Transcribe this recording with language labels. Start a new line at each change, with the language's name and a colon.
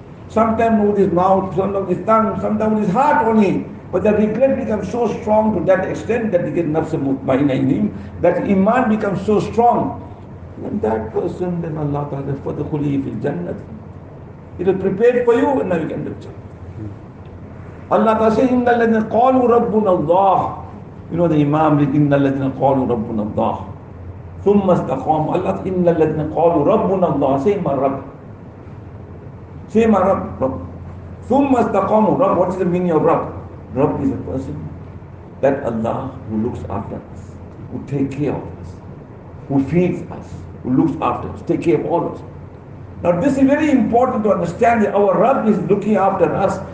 English: Sometimes with his mouth, sometimes with his tongue, sometimes with his heart only. But the regret becomes so strong to that extent that he gets nafs mutmainnah in him, that iman becomes so strong. And that person, then Allah Ta'ala,
Arabic: فَدْخُلِي فِي الْجَنَّةِ,
English: it is prepared for you, and now you can enter Jannah.
Arabic: Allah Ta'ala says, إِنَّ الَّذِينَ قَالُوا رَبُّنَا اللَّهِ.
English: You know the Imam,
Arabic: إِنَّ الَّذِينَ قَالُوا رَبُّنَا اللَّهِ ثُمَّ اسْتَقَامُوا. Allah, إِنَّ الَّذِينَ قَالُوا رَبُّنَا اللَّهِ.
English: Say my Rabb. Say my Rabb. Rabb.
Arabic: ثُمَّ اسْتَقَامُوا.
English: Rabb, what is the meaning of Rabb? Rabb is a person that Allah who looks after us, who takes care of us, who feeds us, who looks after us, take care of all of us. Now this is very important to understand, that our Rabb is looking after us.